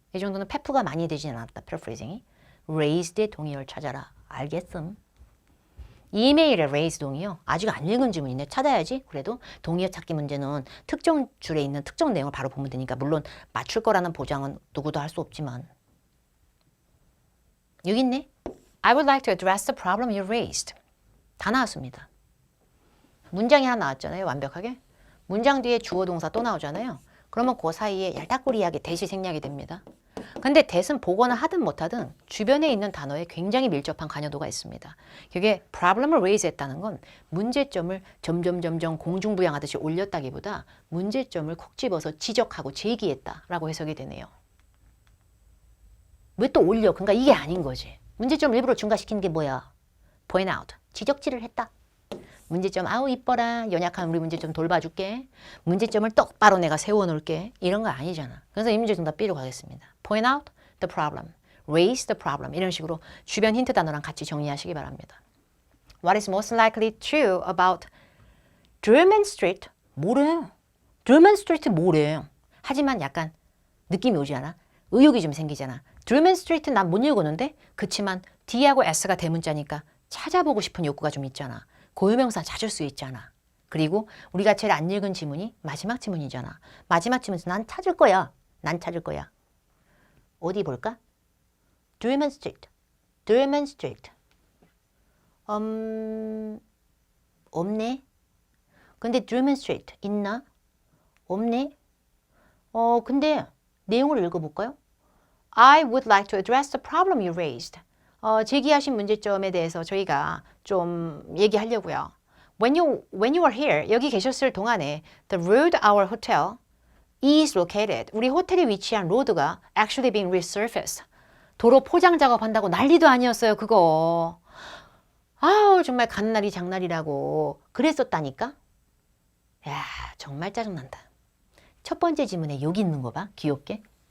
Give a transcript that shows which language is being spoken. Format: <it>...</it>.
<ko>이 정도는 페프가 많이 되지는 않았다. 패러프레이징이. raised의 동의어를 찾아라. 알겠음. 이메일의 raise 동의어 아직 안 읽은 지문인데 찾아야지. 그래도 동의어 찾기 문제는 특정 줄에 있는 특정 내용을 바로 보면 되니까 물론 맞출 거라는 보장은 누구도 할 수 없지만 여기 있네.</ko> <en>I would like to address the problem you raised.</en> <ko>다 나왔습니다. 문장이 하나 나왔잖아요. 완벽하게. 문장 뒤에 주어 동사 또 나오잖아요. 그러면 그 사이에 얄딱구리하게 대시 생략이 됩니다. 근데 대신 보거나 하든 못하든 주변에 있는 단어에 굉장히 밀접한 관여도가 있습니다. 그게 problem을 raise 했다는 건 문제점을 점점 공중부양하듯이 올렸다기보다 문제점을 콕 집어서 지적하고 제기했다라고 해석이 되네요. 왜 또 올려? 그러니까 이게 아닌 거지. 문제점을 일부러 중과시키는 게 뭐야?</ko> <en>point out.</en> <ko>지적질을 했다. 문제점 아우 이뻐라. 연약한 우리 문제점 돌봐줄게. 문제점을 똑바로 내가 세워놓을게. 이런 거 아니잖아. 그래서 이 문제 정답 B로 가겠습니다.</ko> <en>point out the problem. raise the problem.</en> <ko>이런 식으로 주변 힌트 단어랑 같이 정리하시기 바랍니다.</ko> <en>What is most likely true about Drummond Street?</en> <ko>뭐래? Drummond Street 뭐래? 하지만 약간 느낌이 오지 않아? 의욕이 좀 생기잖아. Drummond Street 난 못 읽었는데? 그치만 D하고 S가 대문자니까 찾아보고 싶은 욕구가 좀 있잖아. 고유명사 찾을 수 있잖아. 그리고 우리가 제일 안 읽은 지문이 마지막 지문이잖아. 마지막 지문에서 난 찾을 거야. 난 찾을 거야. 어디 볼까? Drummond Street. Drummond Street. 없네. 근데 Drummond Street 있나? 없네. 근데 내용을 읽어볼까요?</ko> <en>I would like to address the problem you raised.</en> <ko>제기하신 문제점에 대해서 저희가 좀 얘기하려고요.</ko> <en>When you were here,</en> <ko>여기 계셨을 동안에</ko> <en>the road our hotel is located.</en> <ko>우리 호텔에 위치한 로드가</ko> <en>actually being resurfaced.</en> <ko>도로 포장 작업한다고 난리도 아니었어요, 그거. 아우, 정말 갓날이 장날이라고 그랬었다니까? 야, 정말 짜증난다. 첫 번째 지문에 여기 있는 거 봐, 귀엽게.</ko>